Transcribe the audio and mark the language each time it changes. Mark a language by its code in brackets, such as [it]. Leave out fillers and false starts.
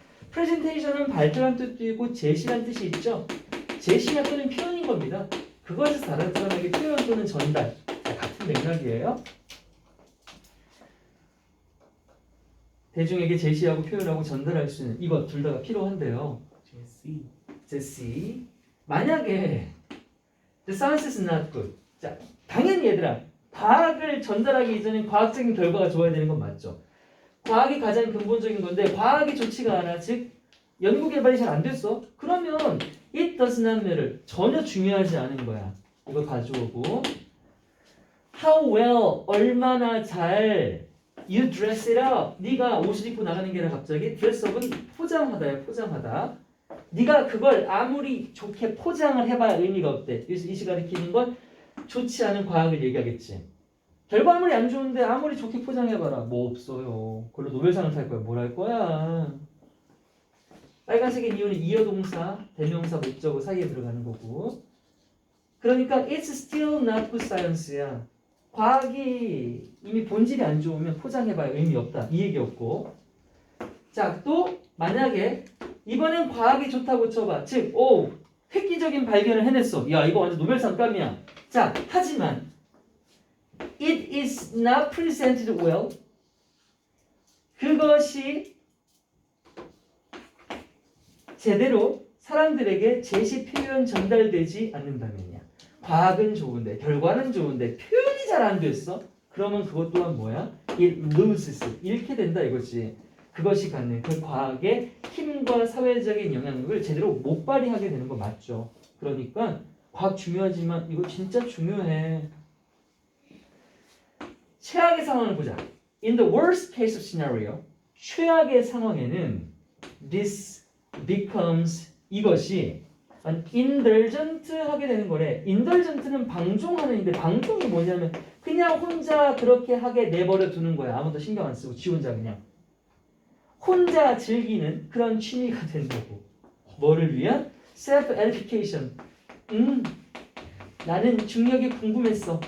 [ko] 프레젠테이션은 발표란 뜻도 있고 제시란 뜻이 있죠. 제시나 또는 표현인 겁니다. 그것을 드러나게 표현 또는 전달. 같은 맥락이에요. 대중에게 제시하고 표현하고 전달할 수 있는 이것 둘 다가 필요한데요. 제시. 만약에 [en] The science is not good. [ko] 자, 당연히 얘들아 과학을 전달하기 이전엔 과학적인 결과가 좋아야 되는 건 맞죠. 과학이 가장 근본적인 건데 과학이 좋지가 않아. 즉 연구 개발이 잘 안 됐어. 그러면 [en] it does not matter. [ko] 전혀 중요하지 않은 거야. 이거 가져오고 [en] how well [ko] 얼마나 잘 [en] you dress it up. [ko] 네가 옷을 입고 나가는 게 아니라 갑자기 dress up은 포장하다야. 포장하다. 네가 그걸 아무리 좋게 포장을 해봐야 의미가 없대. 그래서 이 시간에 가리키는 건 좋지 않은 과학을 얘기하겠지. 결과물이 안 좋은데 아무리 좋게 포장해봐라. 뭐 없어요. 그걸로 노벨상을 탈 거야. 뭘 할 거야. 빨간색의 이유는 이어동사, 대명사, 목적어 사이에 들어가는 거고. 그러니까 [en] it's still not good science [ko] 야. 과학이 이미 본질이 안 좋으면 포장해봐야 의미 없다. 이 얘기였고. 자, 또 만약에 이번엔 과학이 좋다고 쳐봐. 즉, 획기적인 발견을 해냈어. 야, 이거 완전 노벨상 감이야. 자, 하지만 [en] it is not presented well. [ko] 그것이 제대로 사람들에게 제시 표현 전달되지 않는다면요. 과학은 좋은데 결과는 좋은데 표현이 잘 안 됐어. 그러면 그것 또한 뭐야? [en] It loses. [ko] 잃게 된다 이거지. 그것이 갖는 그 과학의 힘과 사회적인 영향력을 제대로 못 발휘하게 되는 거 맞죠. 그러니까 과학 중요하지만 이거 진짜 중요해. 최악의 상황을 보자. [en] In the worst case of scenario, [ko] 최악의 상황에는 [en] this becomes [ko] 이것이 [en] indulgent [ko] 하게 되는 거래. indulgent는 방종하는데 방종이 뭐냐면 그냥 혼자 그렇게 하게 내버려 두는 거야. 아무도 신경 안 쓰고 지 혼자 그냥 혼자 즐기는 그런 취미가 된다고. 뭐를 위한? [en] self edification. [ko] 나는 중력이 궁금했어.